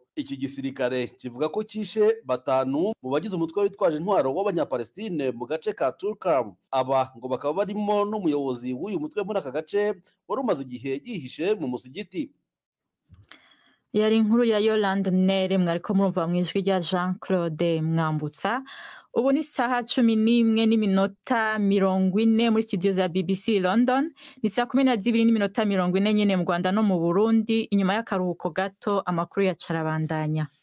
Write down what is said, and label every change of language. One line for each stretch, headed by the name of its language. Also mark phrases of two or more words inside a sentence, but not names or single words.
Kinyarwanda: Iki gisirikare kivuga ko kishe 5 mu bagize umutwe witwaje intwaro w'abanyapalestine mu gace ka Tulkarm. Aba ngo bakaba barimo n'umuyobozi w'uyu mutwe muri aka gace wari umaze igihe yihishe mu musigiti. Yari inkuru ya Yolande Nere,
Rundi: mwariko murumva mwijwi rya Jean-Claude Mwambutsa. Ubu ni saha 11:40 muri studio za BBC London, ni saa 12:40 nyene mu Rwanda no mu Burundi. Inyuma y'akaruhuko gato amakuru ya carabandanya.